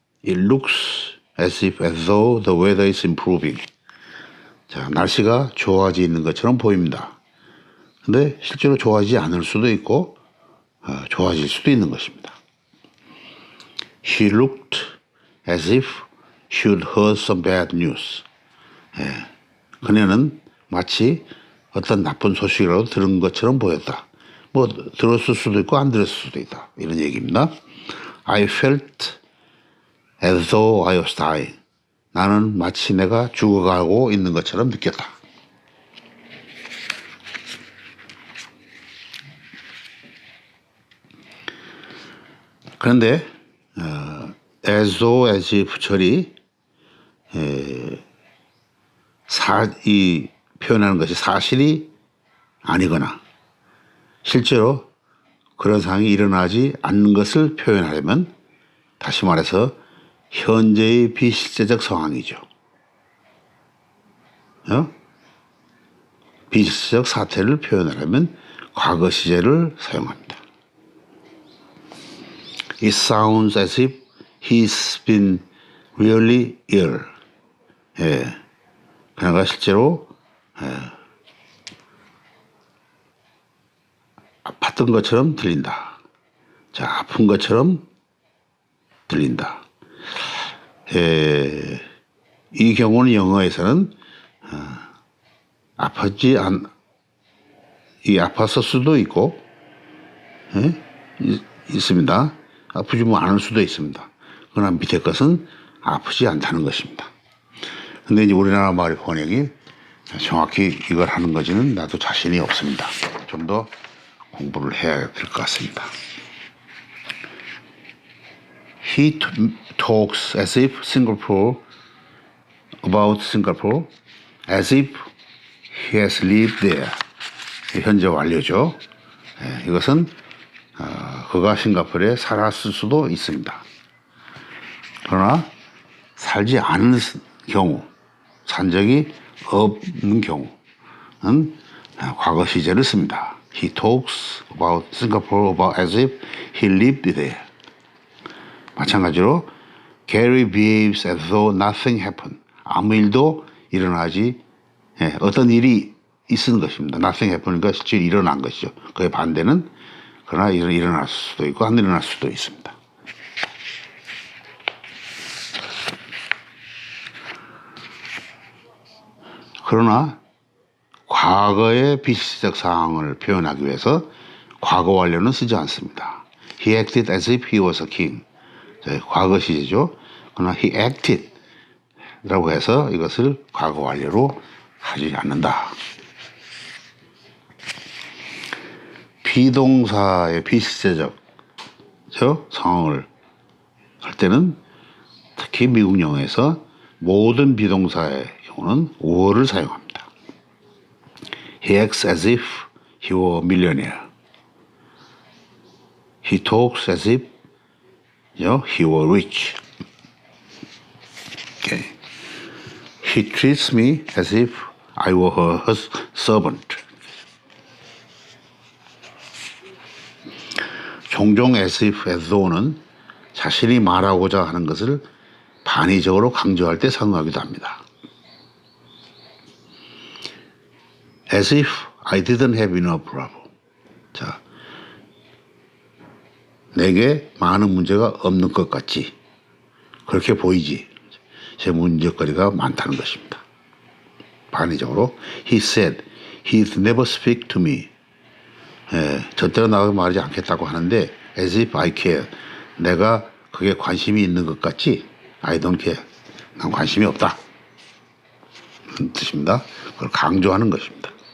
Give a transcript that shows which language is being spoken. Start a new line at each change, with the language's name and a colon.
English: It looks as though the weather is improving.
Korean: 자, 날씨가 좋아지는 것처럼 보입니다. 근데 실제로 좋아지지 않을 수도 있고 좋아질 수도 있는 것입니다.
English: She looked as if she'd heard some bad news.
Korean: 그녀는 마치 어떤 나쁜 소식이라도 들은 것처럼 보였다. 뭐 들었을 수도 있고 안 들었을 수도 있다. 이런 얘기입니다.
English: I felt as though I was dying.
Korean: 나는 마치 내가 죽어가고 있는 것처럼 느꼈다. 그런데 as though, as if 처리 이 표현하는 것이 사실이 아니거나 실제로 그런 상황이 일어나지 않는 것을 표현하려면 다시 말해서 현재의 비실제적 상황이죠. 비실제적 사태를 표현하려면 과거 시제를 사용합니다.
English: It sounds as if he's been really ill.
Korean: 그녀가 실제로 아팠던 것처럼 들린다. 자, 아픈 것처럼 들린다. 이 경우는 영어에서는 아팠을 수도 있고 있습니다. 아프지 않을 수도 있습니다. 그러나 밑에 것은 아프지 않다는 것입니다. 근데 이제 우리나라 말 번역이 정확히 이걸 하는 것지는 나도 자신이 없습니다. 좀 더 공부를 해야 될 것 같습니다.
English: He talks as if about Singapore, as if he has lived there.
Korean: 현재 완료죠. 이것은 그가 싱가포르에 살았을 수도 있습니다. 그러나 살지 않은 경우, 산 적이 없는 경우는 과거 시제를 씁니다.
English: He talks about Singapore as if he lived there.
Korean: 마찬가지로
English: Gary behaves as though nothing happened.
Korean: 아무 일도 일어나지 어떤 일이 있은 것입니다.
English: Nothing happened
Korean: 가 실제 일어난 것이죠. 그의 반대는 그러나 일어날 수도 있고 안 일어날 수도 있습니다. 그러나 과거의 비실적 상황을 표현하기 위해서 과거 완료는 쓰지 않습니다.
English: He acted as if he was a king.
Korean: 과거 시제죠. 그러나
English: he acted
Korean: 라고 해서 이것을 과거 완료로 하지 않는다. 비동사의 비실제적 상황을 할 때는 특히 미국 영어에서 모든 비동사의 경우는 were를 사용합니다.
English: He acts as if he were a millionaire. He talks as if he were rich. Okay. He treats me as if I were her servant.
Korean: 종종 as if, as though는 자신이 말하고자 하는 것을 반의적으로 강조할 때 사용하기도 합니다.
English: As if I didn't have enough problem.
Korean: 자, 내게 많은 문제가 없는 것 같지. 그렇게 보이지. 제 문제거리가 많다는 것입니다. 반의적으로
English: He said he'd never speak to me.
Korean: 절대로 나하고 말하지 않겠다고 하는데
English: as if I care.
Korean: 내가 그게 관심이 있는 것 같지?
English: I don't care.
Korean: 난 관심이 없다. 그런 뜻입니다. 그걸 강조하는 것입니다.